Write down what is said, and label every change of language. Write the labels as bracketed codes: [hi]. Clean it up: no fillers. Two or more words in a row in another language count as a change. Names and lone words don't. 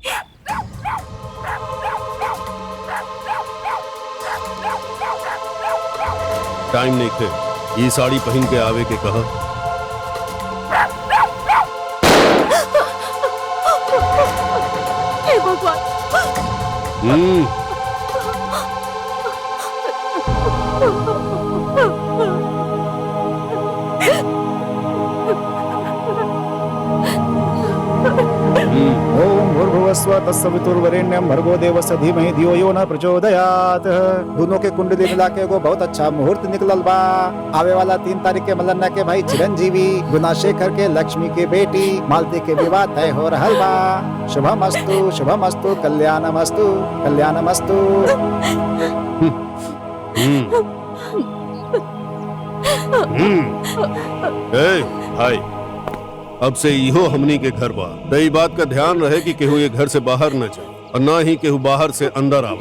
[bho] टाइम नहीं थे, ये साड़ी पहन के आवे के कहा। हे भगवान। [sa] ओम भूर्भुवस्व तत्सवितुर्वरेण्यं भर्गो देवस्य धीमहि धियो यो न प्रचोदयात्। [bho] दोनों के कुंडली मिला के एगो बहुत अच्छा मुहूर्त निकलल बा। आवे वाला 3 तारीख के मलन्ना के भाई चिरंजीवी गुनाशेखर के लक्ष्मी के बेटी मालती के विवाह तय हो रहल बा। [sa] शुभमस्तु शुभमस्तु कल्याणमस्तु कल्याणमस्तु। [bho] भाई, अब से इहो हमनी के घर बा। कई बात का ध्यान रहे कि केहू ये घर से बाहर न जाए और ना ही केहू बाहर से अंदर आवे।